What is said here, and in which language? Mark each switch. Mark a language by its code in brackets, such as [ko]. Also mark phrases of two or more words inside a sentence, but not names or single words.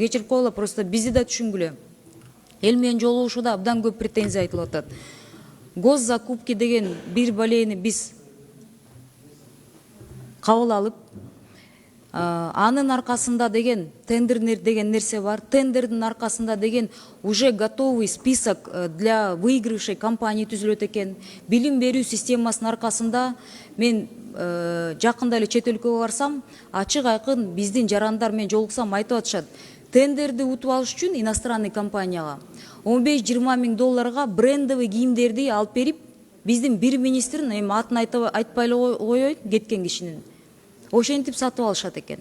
[ky] Кечирип койгула, просто бизди да түшүнгүлө. Эл менен жолугушууда абдан көп претензия айтылып атат. Госзакупки деген бир балени биз кабыл алып, анын аркасында деген тендер деген нерсе бар. Тендердин аркасында деген [ru] уже готовый список для выигрышей компаний [ky] түзүлөт экен. Билим берүү системасынын аркасында мен жакында эле чет өлкөгө барсам, ачык айкын биздин жарандар менен жолуксам айтып атышат. Тендерди утуп алыш үчүн иностранный компанияга 15-20 миң долларга брендовый кийимдерди алып берип, биздин бир министрин, эми атын айтпай эле коеюн, кеткен кишинин, ошентип сатып алышат экен.